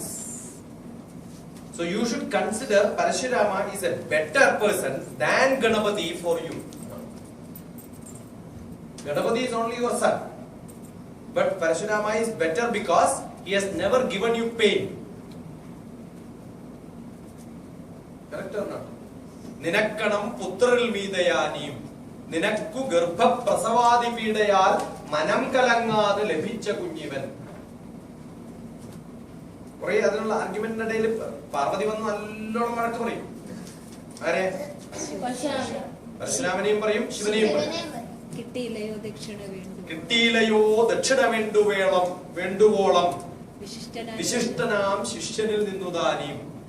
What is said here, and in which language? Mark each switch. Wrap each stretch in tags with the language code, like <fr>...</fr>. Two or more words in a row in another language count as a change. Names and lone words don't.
<en>So you should consider Parashurama is a better person than Ganapati for you. Ganapati is only your son. But Parashurama is better because he has never given you pain. Correct or not?</en> <ml>നിനക്കണം പുത്രൽ മീടയണിയും. നിനക്കു ഗർഭ പ്രസവാദി പീഡയാൽ മനം കലങ്ങാതെ ലഭിച്ച കുഞ്ഞിവൻ. കുറേ അതിനുള്ള ആർഗ്യുമെന്റിനിടയിൽ പാർവതി വന്ന് നല്ലോണം വഴക്ക് പറയും. ആരെ? പരശുരാമനെയും പറയും, ശിവനെയും പറയും. കിട്ടിയില്ലയോ ദക്ഷിണ വേണ്ടുവോളം വിശിഷ്ടനാം ശിഷ്യനിൽ നിന്നു ദാനിയും.</ml>